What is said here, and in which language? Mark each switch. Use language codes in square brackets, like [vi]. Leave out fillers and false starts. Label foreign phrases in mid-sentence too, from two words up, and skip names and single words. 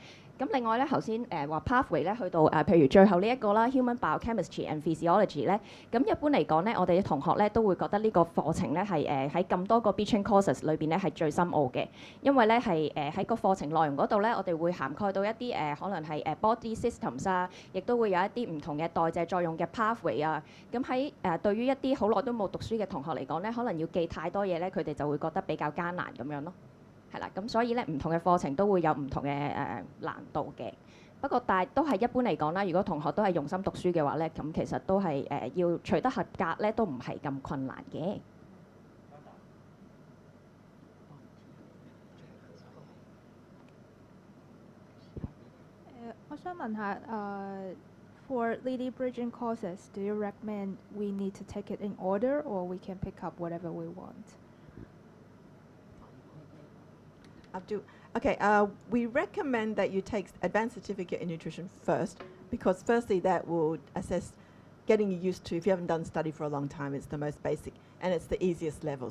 [yue] 咁另外咧，頭先話 pathway 咧去到譬如最後呢一個啦 ，Human Biochemistry and Physiology 咧，咁一般嚟講咧，我哋嘅同學咧都會覺得呢個課程咧係喺咁多個 Bridging Courses 裏邊咧係最深奧嘅，因為咧係喺個課程內容嗰度咧，我哋會涵蓋到一啲可能係 [en] body systems [yue] 啊，亦都會有一啲唔同嘅代謝作用嘅 pathway 啊。咁喺對於一啲好耐都冇讀書嘅同學嚟講咧，可能要記太多嘢咧，佢哋就會覺得比較艱難咁樣咯。係啦，咁所以咧唔同嘅課程都會有唔同嘅難度嘅。不過但係都係一般嚟講啦，如果同學都係用心讀書嘅話咧，咁其實都係要取得合格咧，都唔係咁困難嘅。我想問下 [en] for Lady Bridging courses, do you recommend we need to take it in order or we can pick up whatever we want? Okay, we recommend that you take Advanced Certificate in Nutrition first, because firstly that will assess getting you used to, if you haven't done study for a long time, it's the most basic and it's the easiest level.